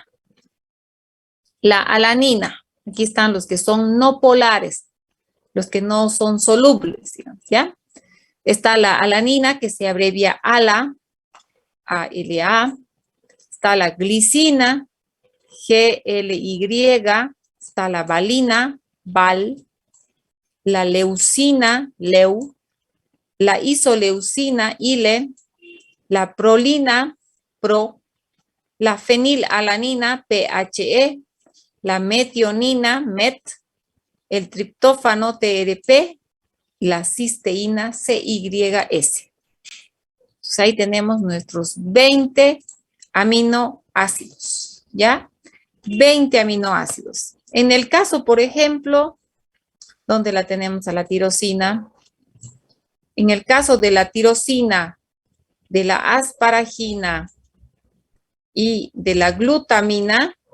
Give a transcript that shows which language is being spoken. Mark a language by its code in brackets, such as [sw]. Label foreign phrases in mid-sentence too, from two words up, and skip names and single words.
[es] La alanina, aquí están los que son no polares, los que no son solubles, digamos, ¿ya? Está la alanina, que se abrevia ALA, ALA. Está la glicina, GLY. Está la valina, VAL. La leucina, LEU. La isoleucina, ILE. La prolina, PRO. La fenilalanina, PHE. La metionina, MET. El triptófano, TRP. La cisteína, CYS. Entonces ahí tenemos nuestros 20 aminoácidos, ¿ya? 20 aminoácidos. En el caso, por ejemplo, donde la tenemos a la tirosina, en el caso de la tirosina, de la asparagina y de la glutamina,